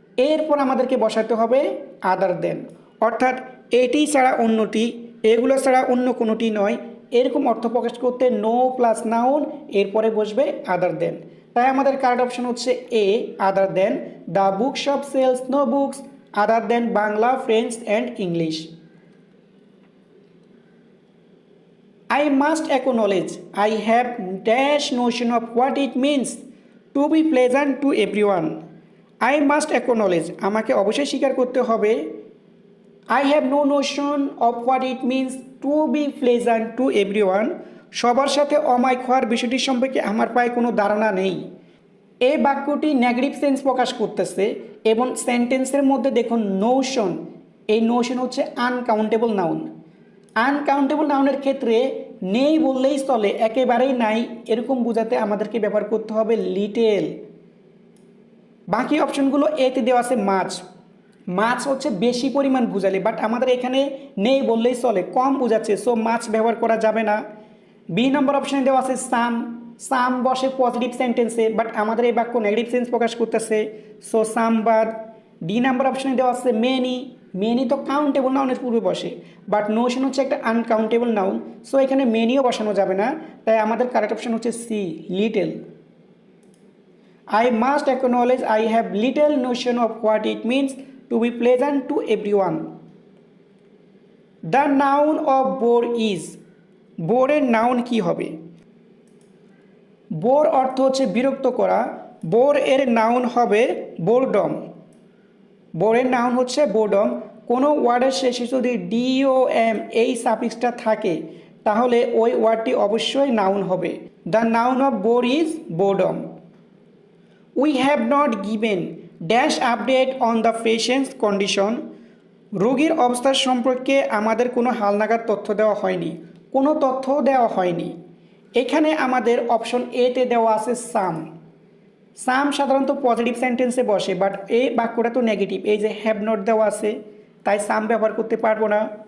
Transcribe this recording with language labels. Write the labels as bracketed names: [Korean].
[Bangla] এরপর আমাদেরকে বসাতে হবে আদার দেন, অর্থাৎ এটি ছাড়া অন্যটি, এগুলো ছাড়া অন্য কোনোটি নয়, এরকম অর্থ প্রকাশ করতে নো প্লাস নাউন, এরপরে বসবে আদার দেন। তাই আমাদের কারেক্ট অপশন হচ্ছে এ, [English] Other than the book shop sells no books other than Bangla, French and English. I must acknowledge I have dash notion of what it means to be pleasant to everyone. I must acknowledge [Bangla] আমাকে অবশ্যই স্বীকার করতে হবে [English] I have no notion of what it means to be pleasant to everyone. [Bangla] সবার সাথে অমায়িক হওয়ার বিষয়টি সম্পর্কে আমার প্রায় কোনো ধারণা নেই। এই বাক্যটি নেগেটিভ সেন্স প্রকাশ করতেছে এবং সেন্টেন্সের মধ্যে দেখুন নোশন, এই নোশন হচ্ছে আনকাউন্টেবল নাউন। আনকাউন্টেবল নাউনের ক্ষেত্রে নেই বললেই চলে, একেবারেই নাই এরকম বোঝাতে আমাদেরকে ব্যবহার করতে হবে লিটেল। বাকি অপশনগুলো এতে দেওয়া আছে মাছ, মাছ হচ্ছে বেশি পরিমাণ বোঝালে, বাট আমাদের এখানে নেই বললেই চলে, কম বোঝাচ্ছে, সো মাছ ব্যবহার করা যাবে না। বি নম্বর অপশানে দেওয়া আছে সাম, সাম বসে পজিটিভ সেন্টেন্সে, বাট আমাদের এই বাক্য নেগেটিভ সেন্স প্রকাশ করতেছে, সো সাম বাদ। ডি নাম্বার অপশানে দেওয়া আছে মেনি, মেনি তো কাউন্টেবল নাউনের পূর্বে বসে, বাট নোশন হচ্ছে একটা আনকাউন্টেবল নাউন, সো এখানে মেনিও বসানো যাবে না, তাই আমাদের কারেক্ট অপশন হচ্ছে C, little. [English] I must acknowledge I have little notion of what it means to be pleasant to everyone. The noun of bore is, [Bangla] বোরের noun কি হবে? বোর অর্থ হচ্ছে বিরক্ত করা, বোর এর নাউন হবে বোরডম। বোরের নাউন হচ্ছে বোরডম। কোনো ওয়ার্ডের শেষে যদি DOM এই সাফিক্সটা থাকে তাহলে ওই ওয়ার্ডটি অবশ্যই নাউন হবে। [English] The noun of bore is boredom. We have not given dash update on the patient's condition. [Bangla] রোগীর অবস্থা সম্পর্কে আমাদের কোনো হালনাগাদ তথ্য দেওয়া হয়নি, কোনো তথ্য দেওয়া হয়নি। এখানে আমাদের অপশন এতে দেওয়া আছে সাম। সাম সাধারণত পজিটিভ সেন্টেন্সে বসে, বাট এই বাক্যটা তো নেগেটিভ, এই যে হ্যাভ নট দেওয়া আছে, তাই সাম ব্যবহার করতে পারবো না।